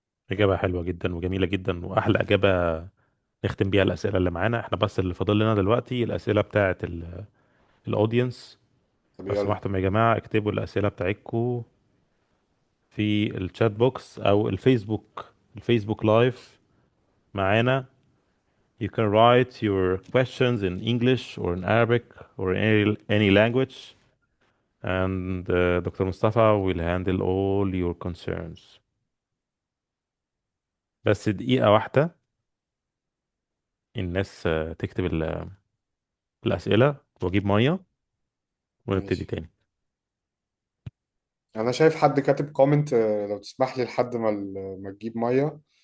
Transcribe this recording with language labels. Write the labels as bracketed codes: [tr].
[ar] إجابة حلوة جدا وجميلة جدا وأحلى إجابة نختم بيها الأسئلة اللي معانا. احنا بس اللي فاضل لنا دلوقتي الأسئلة بتاعة الأودينس. طب لو يلا. سمحتم يا جماعة اكتبوا الأسئلة بتاعتكم في الشات بوكس أو الفيسبوك لايف معانا. [en] You can write your questions in English or in Arabic or in any language, and Dr. Mustafa will handle all your concerns. [ar] بس دقيقة واحدة، الناس تكتب الأسئلة وأجيب مية ونبتدي ماشي. تاني. انا شايف حد كاتب كومنت، لو تسمح لي لحد ما تجيب ميه.